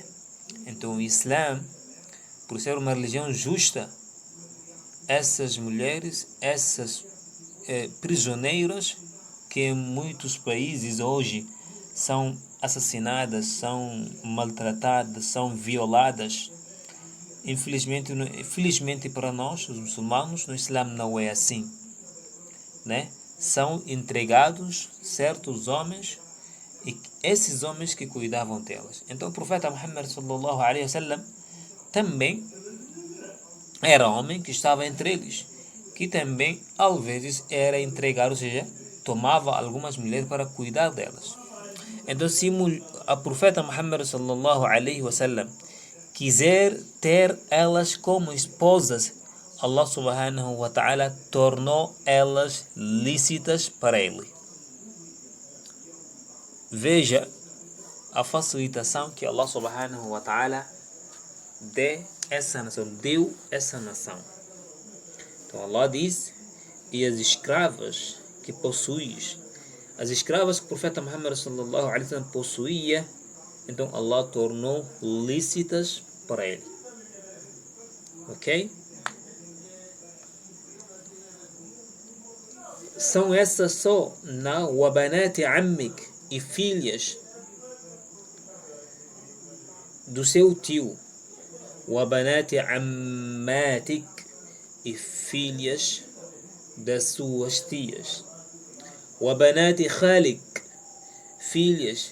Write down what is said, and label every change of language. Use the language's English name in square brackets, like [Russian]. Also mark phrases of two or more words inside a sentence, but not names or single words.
[Portuguese] Então o Islã, por ser uma religião justa, essas mulheres, essas prisioneiras que em muitos países hoje são assassinadas, são maltratadas, são violadas, infelizmente para nós, os muçulmanos, no Islã não é assim, né? São entregados certos homens, e esses homens que cuidavam delas. Então o profeta Muhammad [Arabic] صلى الله عليه وسلم [Portuguese] também era homem que estava entre eles, que também às vezes era entregado, ou seja, tomava algumas mulheres para cuidar delas. Então, se a profeta Muhammad [Arabic] صلى الله عليه وسلم [Portuguese] quiser ter elas como esposas, Allah [Arabic] سبحانه وتعالى [Portuguese] tornou elas lícitas para ele. Veja a facilitação que Allah [Arabic] سبحانه وتعالى [Portuguese] deu essa nação. Então Allah diz: e as escravas que possuis, as escravas que o profeta Muhammad [Arabic] صلى الله عليه وسلم [Portuguese] possuía, então Allah tornou lícitas para ele. Ok? São essas só, não, [Arabic] وبنات عمك, [Portuguese] e filhas do seu tio, [Arabic] وبنات عماتك, [Portuguese] e filhas das suas tias, [Arabic] وبنات خالك, [Portuguese] filhas.